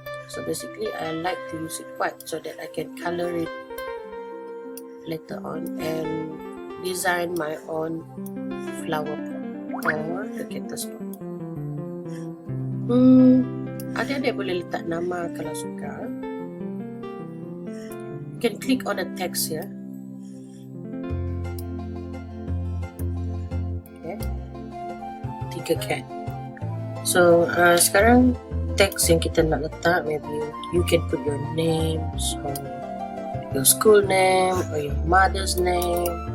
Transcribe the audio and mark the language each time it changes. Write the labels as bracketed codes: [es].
[en] So basically I like to use it white so that I can color it later on and design my own flower pot or the cactus pot. [ms] Adik-adik boleh letak nama kalau suka. [en] You can click on the text here. Okay, Tinkercad. [ms] So sekarang text yang kita nak letak, [en] maybe you can put your names or your school name or your mother's name.